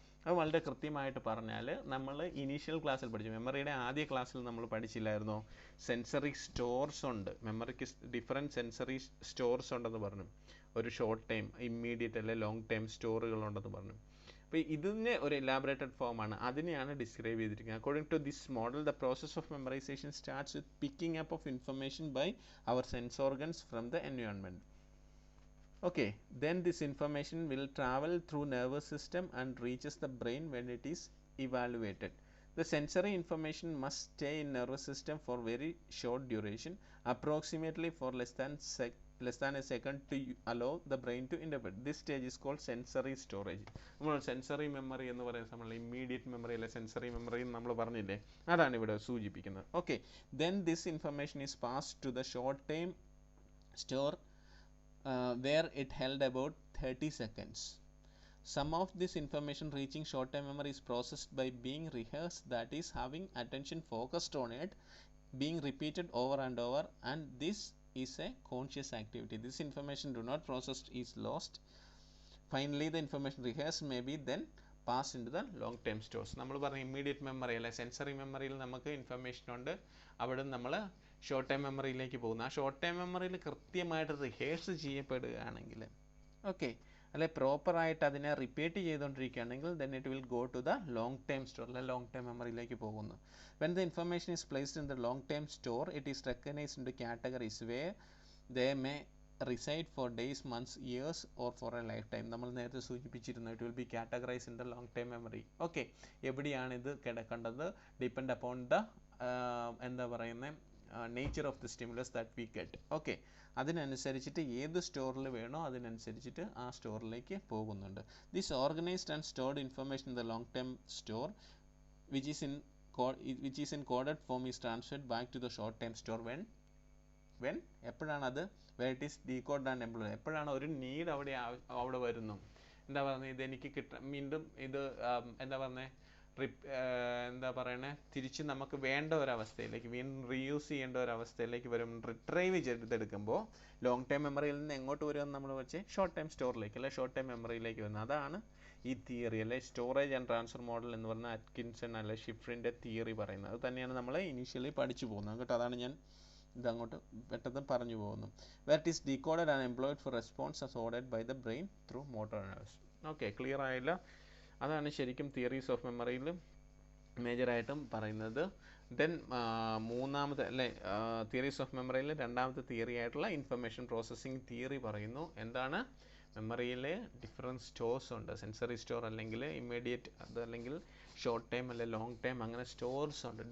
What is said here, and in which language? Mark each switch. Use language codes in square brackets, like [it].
[ml] അത് വളരെ കൃത്യമായിട്ട് പറഞ്ഞാൽ നമ്മൾ ഇനീഷ്യൽ ക്ലാസ്സിൽ പഠിച്ചു, മെമ്മറിയുടെ ആദ്യ ക്ലാസ്സിൽ നമ്മൾ പഠിച്ചില്ലായിരുന്നോ, സെൻസറി സ്റ്റോർസ് ഉണ്ട്, മെമ്മറിക്ക് ഡിഫറെൻറ്റ് സെൻസറി സ്റ്റോർസ് ഉണ്ടെന്ന് പറഞ്ഞു. ഒരു ഷോർട്ട് ടൈം, ഇമ്മീഡിയറ്റ് അല്ലെ ലോങ് ടൈം സ്റ്റോറുകളുണ്ടെന്ന് പറഞ്ഞു. അപ്പോൾ ഇതിന് ഒരു എലാബറേറ്റഡ് ഫോമാണ്, അതിനെയാണ് ഡിസ്ക്രൈബ് ചെയ്തിരിക്കുന്നത്. [en] According to this model the process of memorization starts with picking up of information by our sense organs from the environment. Okay, then this information will travel through nervous system and reaches the brain when it is evaluated. The sensory information must stay in nervous system for very short duration, approximately for less than a second, to allow the brain to interpret. This stage is called sensory storage. [ml] നമ്മൾ sensory memory എന്ന് പറയുന്ന നമ്മൾ immediate memory അല്ലെ sensory memory നമ്മൾ പറഞ്ഞില്ലേ, അതാണ് ഇവിടെ സൂചിപ്പിക്കുന്നത്. [en] Okay, then this information is passed to the short time store where it held about 30 seconds. Some of this information reaching short-term memory is processed by being rehearsed, that is having attention focused on it, being repeated over and over, and this is a conscious activity. This information do not processed is lost. Finally, the information rehearsed may be then passed into the long-term stores. [ml] നമ്മൾ പറഞ്ഞ immediate memory അല്ലെ sensory മെമ്മറിയിൽ നമുക്ക് information ഉണ്ട്, അവിടെ നമ്മൾ short time മെമ്മറിയിലേക്ക് പോകുന്നു. ആ ഷോർട്ട് ടൈം മെമ്മറിയിൽ കൃത്യമായിട്ട് റിഹേഴ്സ് ചെയ്യപ്പെടുകയാണെങ്കിൽ, ഓക്കെ, അല്ലെ പ്രോപ്പറായിട്ട് അതിനെ repeat ചെയ്തുകൊണ്ടിരിക്കുകയാണെങ്കിൽ [en] then it will go to the long term store, [ml] അല്ലെ ലോങ് ടൈം മെമ്മറിയിലേക്ക് പോകുന്നു. [en] When the information is placed in the long term store, it is recognized into categories where they may reside for days, months, years or for a lifetime. [ml] നമ്മൾ നേരത്തെ സൂചിപ്പിച്ചിരുന്നു, [en] it will be categorized in the long term memory. Okay, [ml] എവിടെയാണ് ഇത് കിടക്കേണ്ടത്, [en] depend upon the [ml] എന്താ പറയുന്നത് [en] Nature of the stimulus that we get. [ml] Okay, അതിനനുസരിച്ചിട്ട് ഏത് സ്റ്റോറിൽ വേണോ അതിനനുസരിച്ചിട്ട് ആ സ്റ്റോറിലേക്ക് പോകുന്നുണ്ട്. [en] this organised and stored information in the long time store which is encoded form is transferred back to the short time store when [ml] എപ്പോഴാണത് [en] where it is decoded and employed. [ml] എപ്പോഴാണ് ഒരു need അവിടെ വരുന്നു, എന്താ പറയുന്നത്, ഇതെനിക്ക് വീണ്ടും ഇത് എന്താ പറയുന്നത് എന്താ പറയണേ തിരിച്ച് നമുക്ക് വേണ്ട ഒരവസ്ഥയിലേക്ക് വീണ്ടും റീയൂസ് ചെയ്യേണ്ട ഒരവസ്ഥയിലേക്ക് വരും, റിട്രൈവ് ചെയ്തെടുക്കുമ്പോൾ ലോങ് ടൈം മെമ്മറിയിൽ നിന്ന് എങ്ങോട്ട് വരുമെന്ന് നമ്മൾ വെച്ച് ഷോർട്ട് ടൈം സ്റ്റോറിലേക്ക് അല്ലെ ഷോർട്ട് ടൈം മെമ്മറിയിലേക്ക് വരുന്നത്. അതാണ് ഈ തിയറി അല്ലെ സ്റ്റോറേജ് ആൻഡ് ട്രാൻസ്ഫർ മോഡൽ എന്ന് പറഞ്ഞാൽ അറ്റ്കിൻസൺ അല്ലെ ഷിഫ്രിൻ്റെ തിയറി പറയുന്നത്. അത് തന്നെയാണ് നമ്മൾ ഇനീഷ്യലി പഠിച്ചു പോകുന്നത് കേട്ടോ. അതാണ് ഞാൻ ഇതങ്ങോട്ട് പെട്ടെന്ന് പറഞ്ഞു പോകുന്നു. [en] where it is decoded and employed for response as ordered by the brain through motor nerves. [ml] Okay, clear ആയില്ല? അതാണ് ശരിക്കും തിയറീസ് ഓഫ് മെമ്മറിയിൽ മേജറായിട്ടും പറയുന്നത്. ദെൻ മൂന്നാമത്തെ അല്ലെ തിയറീസ് ഓഫ് മെമ്മറിയിൽ രണ്ടാമത്തെ തിയറി ആയിട്ടുള്ള ഇൻഫർമേഷൻ പ്രോസസ്സിംഗ് തിയറി പറയുന്നു. എന്താണ്, മെമ്മറിയിൽ ഡിഫറെൻറ്റ് സ്റ്റോർസ് ഉണ്ട്, സെൻസറി സ്റ്റോർ അല്ലെങ്കിൽ ഇമ്മീഡിയറ്റ്, അതല്ലെങ്കിൽ ഷോർട്ട് ടൈം അല്ലെ ലോങ് ടൈം, അങ്ങനെ സ്റ്റോർസ് ഉണ്ട്.